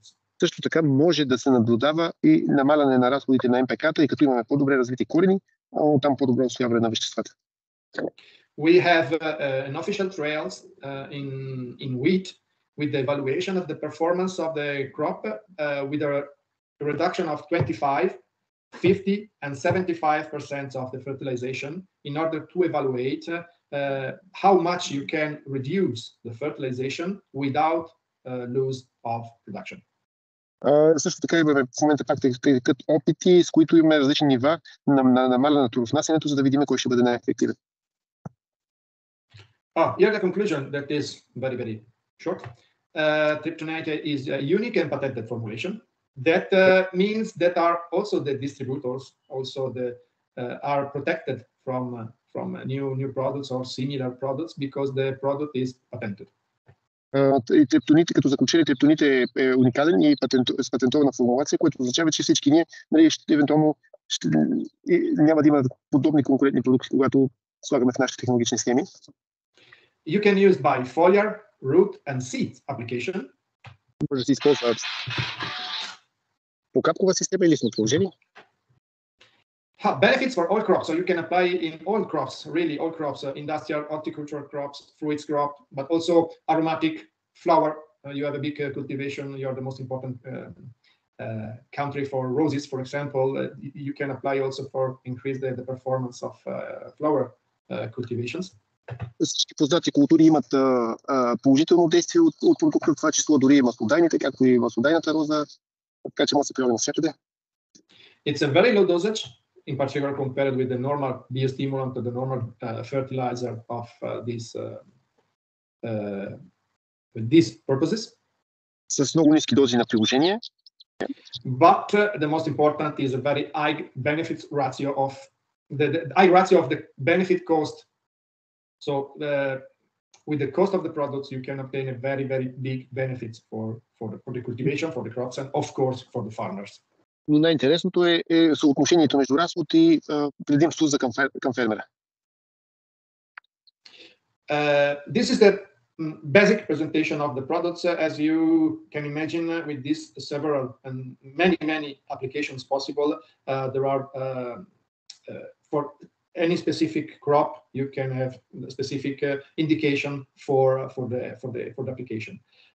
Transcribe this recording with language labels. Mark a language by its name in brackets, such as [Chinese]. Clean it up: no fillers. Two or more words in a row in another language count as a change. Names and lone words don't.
[Bulgarian] Също така може да се наблюдава и намаляне на разходите на МПК-та, и като имаме по-добре развити корени, там по-добро усвояване на веществата. [English] We have an official trials in wheat with the evaluation of the performance of the crop with a reduction of 25, 50, and 75% of the fertilization in order to evaluate how much you can reduce the fertilization without loss of production. [Bulgarian] Също така имаме в момента пак текат опити, с които имаме различни нива на намаляне на торовнасянето, за да видим кой ще бъде най-ефективен. [English] Here the conclusion that is very, very short. Tryptonate is a unique and patented formulation. That means that are also the distributors also are protected from new products or similar products because the product is patented. [Bulgarian] И триптоните, като заключение, триптоните е уникален и с патентована формулация, което означава, че всички ние евентуално няма да има подобни конкурентни продукти, когато слагаме в нашите технологични схеми. [English] You can use by foliar, root and seed application. [Bulgarian] Може да се използва по капкова система или листно положение. [English] Benefits for all crops. So you can apply in all crops, really all crops, industrial, horticultural crops, fruits crop, but also aromatic flower. You have a big cultivation. You're the most important country for roses, for example. You can apply also for increase the performance of flower cultivations. [Bulgarian] Всички познати култури имат положително действие от продукта, в това число дори и маслодайните, както и маслодайната роза, така че може да се прилага навсякъде. [English] It's a very low dosage, in particular compared with the normal biostimulant or the normal fertilizer of these purposes. [Bulgarian] С много ниски дози на приложение. [English] But the most important is a very high benefits ratio of the high ratio of the benefit cost. So with the cost of the products, you can obtain a very, very big benefits for the cultivation, for the crops, and of course for the farmers. [Bulgarian] Но най-интересното е съотношението между разход и предимство за към фермера. [English] This is the basic presentation of the products. As you can imagine, with this several and many applications possible, there are for any specific crop, you can have a specific indication for the application.